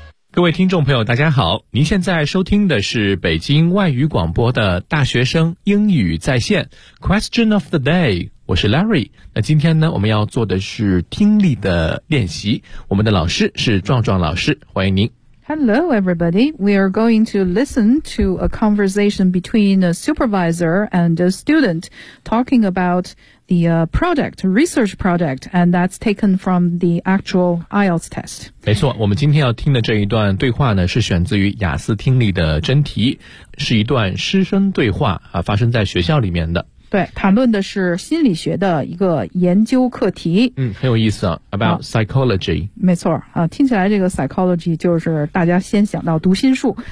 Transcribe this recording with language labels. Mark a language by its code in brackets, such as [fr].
[zh] 各位听众朋友大家好，您现在收听的是北京外语广播的大学生英语在线 [en] Question of the day， [zh] 我是 Larry。那今天呢，我们要做的是听力的练习，我们的老师是壮壮老师，欢迎您。 [en] Hello everybody, we are going to listen to a conversation between a supervisor and a student talking about the product, research product, and that's taken from the actual IELTS test. [zh] 没错，我们今天要听的这一段对话呢，是选自于雅思听力的真题，是一段师生对话，发生在学校里面的。对，谈论的是心理学的一个研究课题。嗯，很有意思啊 ， [en] about psychology。 [zh] 没错啊，听起来这个 psychology 就是大家先想到读心术。